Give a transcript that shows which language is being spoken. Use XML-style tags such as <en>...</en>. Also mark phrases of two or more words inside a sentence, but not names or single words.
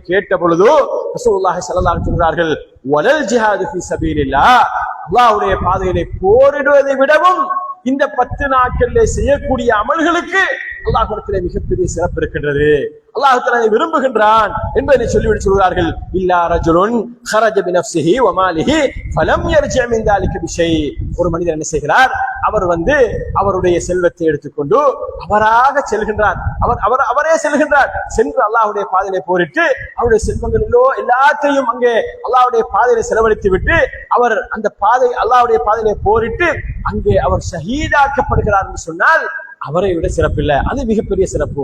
<ta>கேட்ட பொழுது ரசூலுல்லாஹி</ta> <ar>صلى الله عليه وسلم</ar> <ta>சொல்கிறார்கள்,</ta> <ar>ولا الجهاد في سبيل الله,</ar> <ta>அல்லாஹ்வுடைய பாதையிலே போரிடுவதை விடவும் இந்த 10 நாட்களிலே செய்யக்கூடிய அமல்களுக்கு அல்லாஹ்விடத்திலே மிகப்பெரிய சிறப்பு இருக்கின்றது,</ta> <ar>الله تعالى</ar> <ta>விரும்புகின்றான் என்பதை சொல்லிவிட்டு சொல்கிறார்கள்,</ta> <ar>إلا رجل خرج بنفسه وماله فلم يرجع من ذلك بشيء,</ar> <ta>ஒரு மனிதர் என்ன செய்கிறார், அவர் அவருடைய செல்வத்தை எடுத்துக்கொண்டு அவராக செல்கின்றார், அவரே செல்கின்றார், சென்று அல்லாஹ்வுடைய பாதையிலே போரிட்டு அவருடைய செல்வங்களிலோ எல்லாத்தையும் அங்கே அல்லாஹ்வுடைய பாதையிலே செலவழித்து விட்டு அவர் அந்த பாதை அல்லாஹ்வுடைய பாதையிலே போரிட்டு அங்கே அவர் ஷஹீதாக்கப்படுகிறார் என்று சொன்னால் அவரை விட சிறப்பில்லை, அது மிகப்பெரிய சிறப்பு.</ta>